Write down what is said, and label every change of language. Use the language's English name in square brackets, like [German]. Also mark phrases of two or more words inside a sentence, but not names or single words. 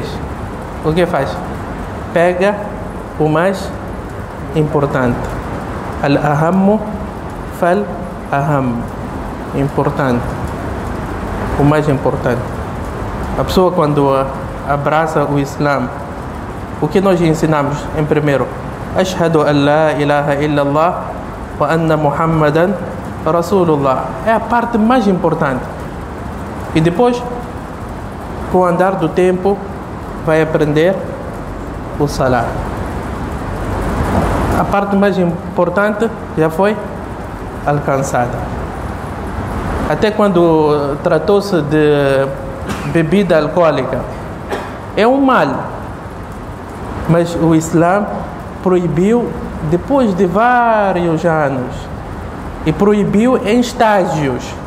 [Portuguese] O que faz? Pega o mais importante. [Arabic] الأهم فالأهم. [Portuguese] Importante. O mais importante. A pessoa, quando abraça o Islã, o que nós ensinamos em primeiro? [Arabic] أشهد أن لا إله إلا الله وأن محمدا رسول الله. [Portuguese] É a parte mais importante. E depois, com o andar do tempo, vai aprender o Salah. A parte mais importante já foi alcançada. Até quando tratou-se de bebida alcoólica, é um mal, mas o Islã proibiu depois de vários anos e proibiu em estágios.